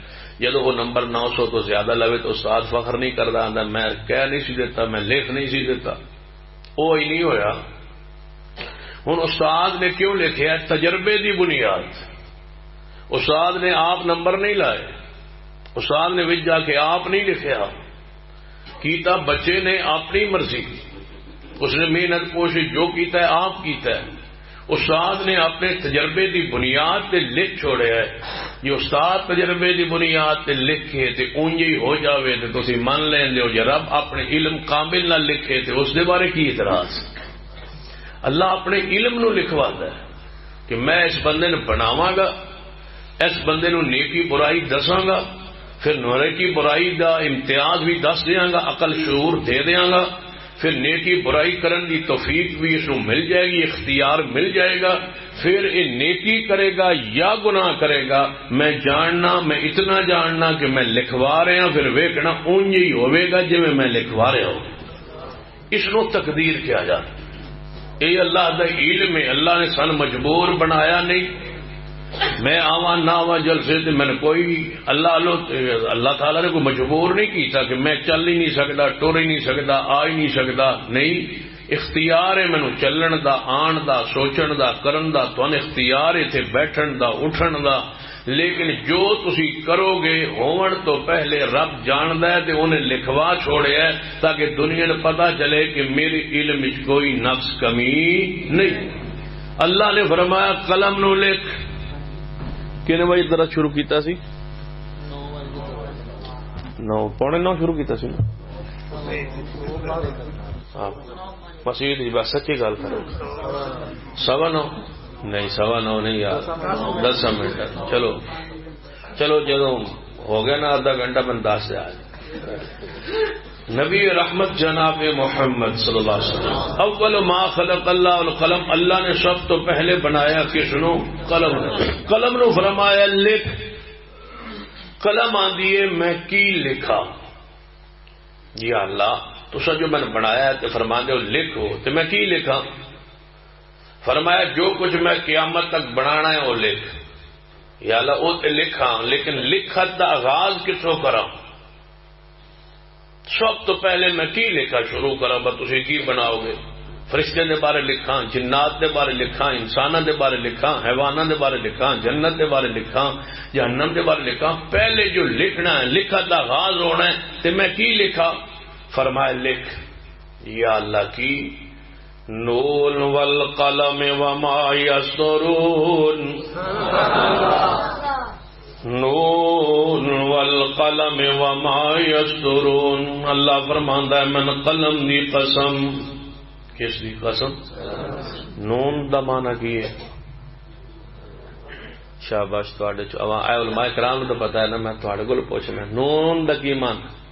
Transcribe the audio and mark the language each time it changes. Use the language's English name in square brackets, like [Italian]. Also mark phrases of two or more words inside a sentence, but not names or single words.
[Punjabi] جدو وہ نمبر 900 تو زیادہ لوے تو استاد فخر نہیں کرتا، آدھا میں کہہ نہیں سی دیتا، میں لکھ نہیں سی دیتا. وہ ہی نہیں ہویا. ہوں استاد نے کیوں لکھا؟ تجربے دی بنیاد. استاد نے آپ نمبر نہیں لائے، استاد نے وچ جا کے آپ نہیں لکھیا کیتا، بچے نے اپنی مرضی، اس نے محنت کوشش جو کیتا ہے آپ کیتا ہے. استاد نے اپنے تجربے دی بنیاد تے لکھ چھوڑیا ہے. جو استاد تجربے دی بنیاد تے لکھے تے اونج ہی ہو جاوے تے تسی من لیندے ہو. جے رب اپنے علم کامل نہ لکھے تے اس دے بارے کی اعتراض؟ اللہ اپنے علم نو لکھواتا ہے کہ میں اس بندے نو بناواں گا، اس بندے نو نیکی برائی دساں گا، پھر نیکی برائی دا امتیاز بھی دس دیاں گا، عقل شعور دے دیاں گا، پھر نیکی برائی کرن دی توفیق بھی اس کو مل جائے گی، اختیار مل جائے گا. پھر یہ نیکی کرے گا یا گناہ کرے گا میں جاننا، میں اتنا جاننا کہ میں لکھوا رہا ہوں، پھر ویکھنا اونج ہی ہوئے گا جی میں لکھوا رہا ہوں. اس نو تقدیر کیا جاتا. یہ اللہ دا علم ہے. اللہ نے سن مجبور بنایا نہیں. میں آواں نہ آواں جلسے تے میں کوئی اللہ تعالی نے کوئی مجبور نہیں کیتا کہ میں چل ہی نہیں سکتا، ٹر ہی نہیں سکتا، آ ہی نہیں سکتا. نہیں، اختیار ہے مینوں چلن دا، آن دا، سوچن دا، کرن دا. تھانوں اختیار ہے تے بیٹھن دا، اٹھن دا. لیکن جو تسی کرو گے ہون تو پہلے رب جاندا ہے تے انہیں لکھوا چھوڑیا ہے تاکہ دنیا کو پتہ چلے کہ میرے علم وچ کوئی نقص کمی نہیں. اللہ نے فرمایا قلم نو لکھ. کنے بھائی درس شروع کیتا سی؟ 9:45 شروع کیتا سی نا. مسیح جی بس سچی گل کرو. 9:15 نہیں 9:15 نہیں یار 10 منٹ. چلو جدو ہو گیا نا آدھا گھنٹہ میں 10 سے آ نبی رحمت جناب محمد [Arabic] صلی اللہ علیہ وسلم اول ما خلق اللہ القلم. [Punjabi] اللہ نے سب تو پہلے بنایا کس نو؟ قلم. قلم نو فرمایا لکھ. قلم آندی ہے میں کی لکھا. یا اللہ تو جو میں نے بنایا تے فرما دے لکھو تے میں کی لکھا؟ فرمایا جو کچھ میں قیامت تک بنانا ہے وہ لکھ. یا اللہ وہ تے لکھا، لیکن لکھت دا آغاز کسوں کرا؟ سب تو پہلے میں کی لکھا شروع کرا؟ تسی کی بناؤ گے؟ فرشتے دے بارے لکھا، جنات دے بارے لکھا، انسانوں دے بارے لکھا، حیوانوں دے بارے لکھا، جنت دے بارے لکھا، جہنم دے بارے لکھا. پہلے جو لکھنا ہے، لکھت دا آغاز ہونا ہے تے میں کی لکھا؟ فرمایا لکھ. یا اللہ کی [Arabic] نون والقلم وما یسطرون. نون والقلم وما یسطرون. [Punjabi] اللہ فرماندا ہے من قلم دی قسم. کس دی قسم؟ نون دا معنی کی ہے؟ شاباش تواڈے علماء کرام نوں تو پتہ ہے نا، میں تواڈے کول پوچھنا نون دا کی معنی؟